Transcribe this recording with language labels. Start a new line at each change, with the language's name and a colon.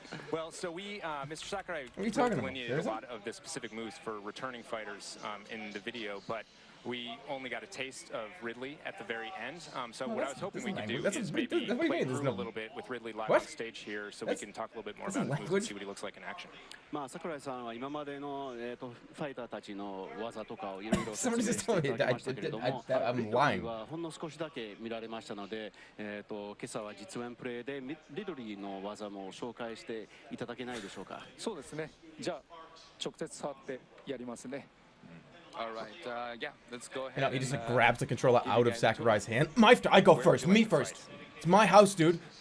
English: Well, so we, Mr. Sakurai, what are you talking about? delineated a lot of the specific moves for returning fighters in the video, but we only got a taste of Ridley at the very end. So what I was hoping we could do is maybe play through a little bit with Ridley live on stage here, so we can talk a little bit more about the moves and see what he looks like in action.
Japanese: 桜井さんは今までのファイターたちの技とかをいろいろ説明していただきましたけれども、Ridleyはほんの少しだけ見られましたので、今朝は実演プレイでリドリーの技も紹介していただけないでしょうか。そうですね。じゃあ直接触ってやりますね。
English: All right, yeah, let's go ahead. You know, he just like, grabs the controller out of Sakurai's hand. I go first. Me first. It's my house, dude.